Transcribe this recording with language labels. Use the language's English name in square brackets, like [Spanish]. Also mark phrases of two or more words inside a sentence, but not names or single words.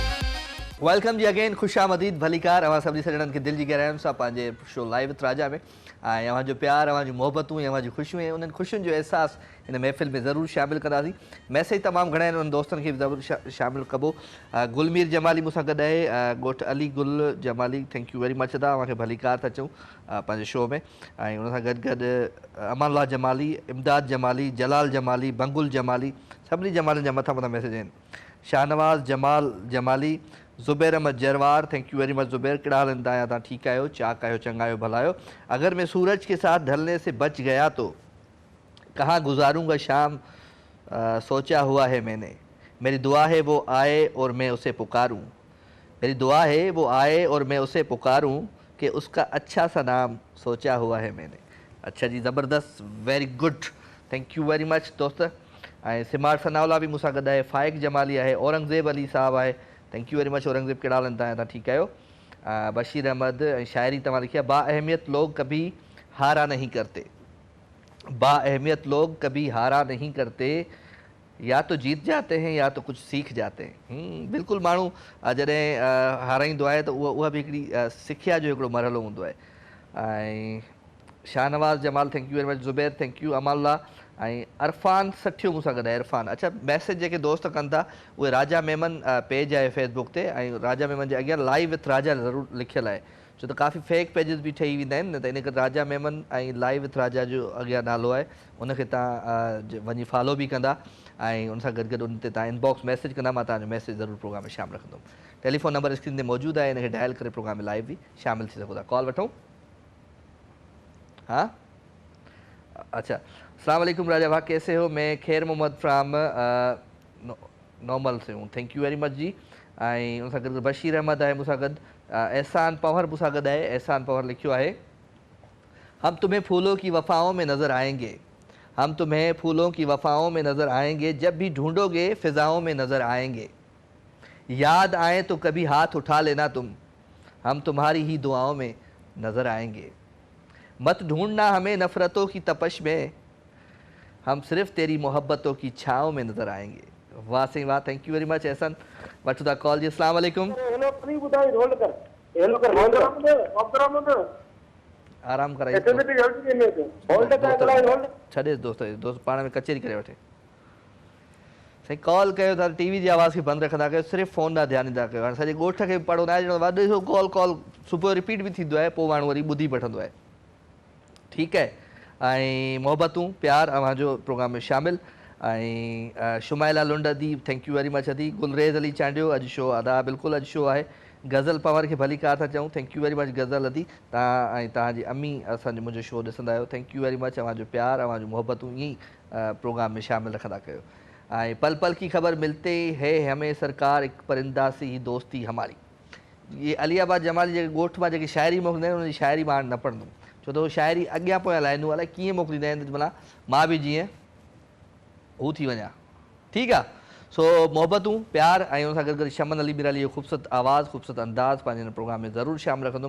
[Sindhi] वेलकम जी अगेन खुश आमदीद भलीकार अवां सभी सजणनि खे दिल जी गहराइयुनि सां पंहिंजे शो लाइव विथ राजा में ऐं अव्हांजो प्यार, अव्हांजूं मोहबतूं ऐं अव्हांजूं ख़ुशियूं ऐं उन्हनि ख़ुशियुनि जो अहसासु हिन महफ़िल में ज़रूरु शामिलु कंदासीं। मैसेज तमामु घणा आहिनि, उन्हनि दोस्तनि खे बि ज़रूरु शामिलु कबो। गुलमीर जमाली मूंसां गॾु आहे, ॻोठु अली गुल जमाली, [English] thank you very much [Sindhi] अदा, अव्हांखे भली कार था चऊं पंहिंजे शो में। ऐं उन सां गॾु गॾु अमानुल्लाह जमाली, इमदाद जमाली, जलाल जमाली, बंगुल जमाली, सभिनी जमालनि जा मथां मथां मैसेज आहिनि। शाहनवाज़ जमाल जमाली, ज़ुबैर अहमद जरवार, [English] thank you very much [Sindhi] ज़ुबैर, कहिड़ा हाल आहिनि तव्हां? तव्हां ठीकु आहियो? चाक आहियो? चङा आहियो? भला आहियो? [Urdu] اگر میں سورج کے ساتھ ڈھلنے سے بچ گیا تو کہاں گزاروں گا شام، سوچا ہوا ہے میں نے، میری دعا ہے وہ آئے اور میں اسے پکاروں، میری دعا ہے وہ آئے اور میں اسے پکاروں کہ اس کا اچھا سا نام سوچا ہوا ہے میں نے. اچھا جی، زبردست, [English] very good, thank you very much dost. [Sindhi] ऐं सिमार सनाउल्ला बि मूंसां गॾु आहे, फ़ाइक जमाली आहे, औरंगज़ेब अली साहब आहे, [English] thank you very much [Sindhi] औरंगज़ेब, कहिड़ा हाल आहिनि तव्हां? ठीकु आहियो? बशीर अहमद, ऐं शाइरी तव्हां लिखी आहे, [Urdu] با اہمیت لوگ کبھی ہارا نہیں کرتے، با اہمیت لوگ کبھی ہارا نہیں کرتے، یا تو جیت جاتے ہیں یا تو کچھ سیکھ جاتے ہیں. [Sindhi] बिल्कुलु, माण्हू जॾहिं हाराईंदो आहे त उहा बि हिकिड़ी सिखिया जो हिकिड़ो मरहलो हूंदो आहे। ऐं शाहनवाज़ जमाल, [English] thank you very much Zubair, thank you Amalla. [Sindhi] ऐं अरफ़ान सठियो मूंसां गॾु आहे, इरफ़ान। अच्छा, मैसेज जेके दोस्त कनि था उहे राजा मेमन पेज आहे फेसबुक ते, ऐं राजा मेमन जे अॻियां लाइव विथ राजा ज़रूरु लिखियलु आहे, छो त काफ़ी [English] fake pages [Sindhi] बि ठही वेंदा आहिनि न, त इन करे राजा मेमन ऐं लाइव विथ राजा जो अॻियां नालो आहे, उनखे तव्हां वञी फॉलो बि कंदा ऐं उन सां गॾु गॾु उन ते तव्हां [English] inbox message [Sindhi] कंदा, मां तव्हांजो मैसेज ज़रूरु प्रोग्राम में शामिलु रखंदुमि। टेलीफोन नंबर स्क्रीन ते मौजूदु आहे, इनखे डायल करे प्रोग्राम में लाइव बि शामिलु थी सघो था। कॉल वठूं? [Urdu] ہاں، اچھا, [Arabic] السلام علیکم [Urdu] راجا بھائی، کیسے ہو? میں خیر محمد فرام نارمل سے ہوں, [English] thank you very much ji. [Sindhi] ऐं उन सां गॾु बशीर अहमद आहे मूंसां गॾु, एहसान पवर मूंसां गॾु आहे, एहसान पवर लिखियो आहे, [Urdu] ہم تمہیں پھولوں کی وفاؤں میں نظر آئیں گے، ہم تمہیں پھولوں کی وفاؤں میں نظر آئیں گے، جب بھی ڈھونڈو گے فضاؤں میں نظر آئیں گے، یاد آئے تو کبھی ہاتھ اٹھا لینا تم، ہم تمہاری ہی دعاؤں میں نظر آئیں گے، مت ڈھونڈنا ہمیں نفرتوں کی تپش میں، ہم صرف تیری محبتوں کی چھاؤں میں نظر آئیں گے. واہ صحیح واہ, [English] thank you very much [Sindhi] एहसन। वठो था कॉल जी। [Arabic] السلام علیکم. [Sindhi] आराम कराइए, छॾे दोस्त पाण में कचेरी करे वठे। साईं कॉल कयो था, टीवी जी आवाज़ खे बंदि रखंदा कयो, सिर्फ़ु फ़ोन ॾांहुं ध्यानु ॾींदा कयो। हाणे सॼे ॻोठ खे पढ़ो न आहे, ॾिसो कॉल सुबुह रिपीट बि थींदो आहे, पोइ माण्हू वरी ॿुधी वठंदो आहे। ठीकु आहे। ऐं मोहबतूं प्यार अव्हांजो प्रोग्राम में शामिलु। ऐं शुमाइला लुंड अदी, [English] thank you very much adi. [Sindhi] गुलरेज़ अली चांडियो, अॼु शो अदा, बिल्कुलु अॼु शो आहे। गज़ल पवर खे भली कार था चऊं, [English] thank you very much [Sindhi] गज़ल अदी। तव्हां ऐं तव्हांजी अम्मी असांजो मुंहिंजो शो ॾिसंदा आहियो, [English] thank you very much. [Sindhi] अव्हांजो प्यार, अव्हांजूं मोहबतूं ईअं ई प्रोग्राम में शामिलु रखंदा कयो। [Urdu] ऐं پل پل کی خبر ملتے ہے ہمیں سرکار، ایک پرندہ سی ہی دوستی ہماری. [Sindhi] ये अलीआबाद जमाली जेके ॻोठ मां जेकी शाइरी मोकिलींदा आहिनि, उनजी शाइरी मां न पढ़ंदुमि, छो त उहो शाइरी अॻियां पोयां लाइनूं अलाए कीअं मोकिलींदा आहिनि, भला मां बि जीअं हू थी वञा। ठीकु आहे। सो मोहबतूं प्यार ऐं उन सां गॾु गॾु शमन अली मिराली जो ख़ूबसूरत आवाज़ु, ख़ूबसूरत अंदाज़ पंहिंजे हिन प्रोग्राम में ज़रूरु शामिलु रखंदुमि।